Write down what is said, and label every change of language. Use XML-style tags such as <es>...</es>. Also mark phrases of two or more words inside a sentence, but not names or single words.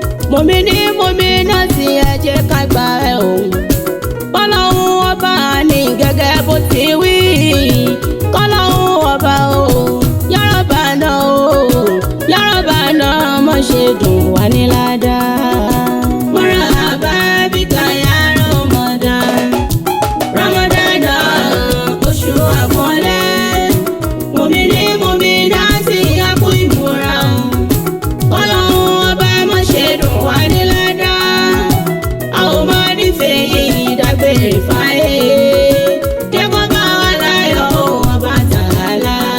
<yo>Mùmíní, mùmínátì, ẹ jẹ́ ká gbà ẹ o. Ọlọ́run ọba ní gẹ́gẹ́ bó ti wí. Kọ́lọ́run ọba o,</yo> <ar>يا ربنا</ar> <yo>o,</yo> <ar>يا ربنا</ar> <yo>má ṣe dùn wá ní ládá.</yo> <ar>مرحبا بك يا رمضان.</ar> <yo>Ramadan náà, oṣù àpọ́nlé. Mùmíní, mùmínátì, ẹ kú ìmúra. Ọlọ́run ọba má ṣe dùn wá ní ládá. A ò máa nífẹ̀ẹ́ yìí dágbére fáyé. Jẹ́ kó bá wa láyọ̀ o, ọba Tàálà.</yo>